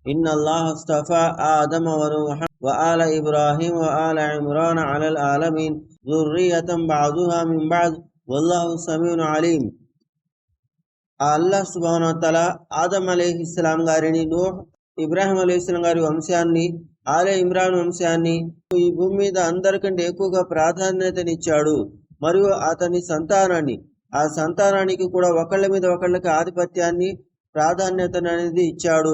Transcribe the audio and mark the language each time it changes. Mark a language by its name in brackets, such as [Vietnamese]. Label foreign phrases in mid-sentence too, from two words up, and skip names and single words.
[Arabic] إن الله اصطفى آدم ونوح وآل إبراهيم وآل عمران على العالمين ذرية بعضها من بعض والله سميع عليم. [Telugu] అల్లాహ్ [Arabic] سبحانه وتعالى [Telugu] ఆదం అలైహిస్సలాం గారిని, నూహ్ ఇబ్రాహిం అలైహిస్సలాం గారి వంశాన్ని, ఆలే ఇమ్రాన్ వంశాన్ని ఈ భూమి మీద అందరికంటే ఎక్కువగా ప్రాధాన్యతనిచ్చాడు. మరియు అతని సంతానాన్ని, ఆ సంతానానికి కూడా ఒకళ్ళ మీద ఒకళ్ళకి ఆధిపత్యాన్ని, ప్రాధాన్యతను అనేది ఇచ్చాడు.